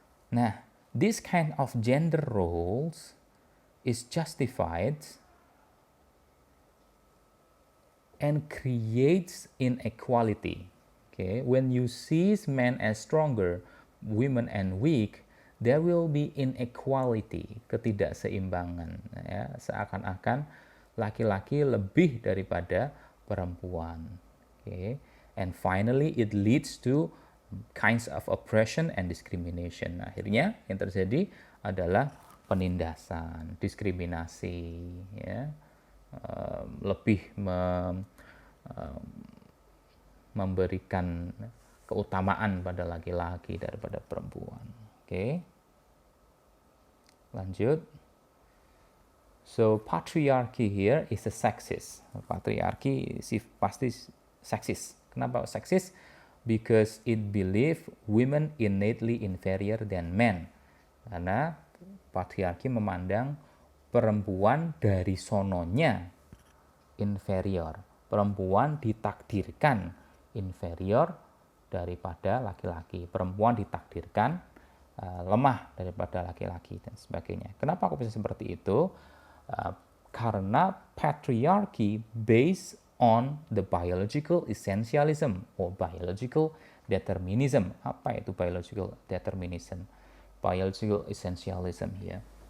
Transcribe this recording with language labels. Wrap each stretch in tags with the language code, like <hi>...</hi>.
<en>Nah, this kind of gender roles is justified and creates inequality. Okay, when you see men as stronger, women and weak, there will be inequality, ketidakseimbangan.</en> <id>Ya, seakan-akan laki-laki lebih daripada perempuan.</id> <en>Okay, and finally it leads to kinds of oppression and discrimination.</en> <id>Akhirnya yang terjadi adalah penindasan, diskriminasi, ya, lebih memberikan keutamaan pada laki-laki daripada perempuan. Oke. Lanjut.</id> <en>So patriarchy here is a sexist.</en> <id>Patriarki pasti seksis. Kenapa seksis?</id> <en>Because it believe women innately inferior than men.</en> <id>Karena patriarki memandang perempuan dari sononya inferior. Perempuan ditakdirkan inferior daripada laki-laki. Perempuan ditakdirkan lemah daripada laki-laki dan sebagainya. Kenapa kok bisa seperti itu?</id> <en>Karena patriarchy based on the biological essentialism or biological determinism.</en> <id>Apa itu biological determinism? Biological essentialism ya.</id>